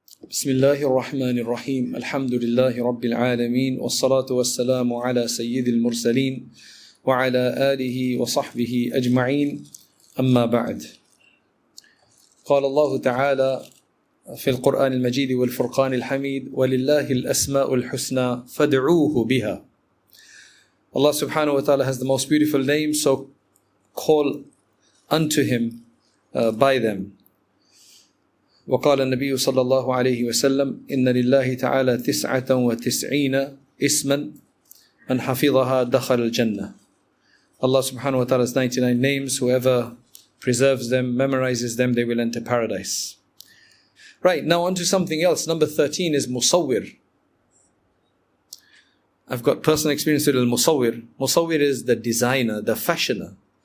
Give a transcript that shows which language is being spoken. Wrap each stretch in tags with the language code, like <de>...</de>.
<ar>بسم الله الرحمن الرحيم الحمد لله رب العالمين والصلاة والسلام على سيد المرسلين وعلى آله وصحبه أجمعين أما بعد. قال الله تعالى في القرآن المجيد والفرقان الحميد ولله الأسماء الحسنى فادعوه بها.</ar> <en>Allah subhanahu wa ta'ala has the most beautiful names, so call unto Him by them.</en> <ar>وقال النبي صلى الله عليه وسلم إن لله تعالى 99 اسما من حفظها دخل الجنة.</ar> <en>Allah subhanahu wa ta'ala has 99 names. Whoever preserves them, memorizes them, they will enter paradise. Right, now on to something else. Number 13 is Musawwir. I've got personal experience with al-Musawwir. Musawwir is the designer, the fashioner.</en>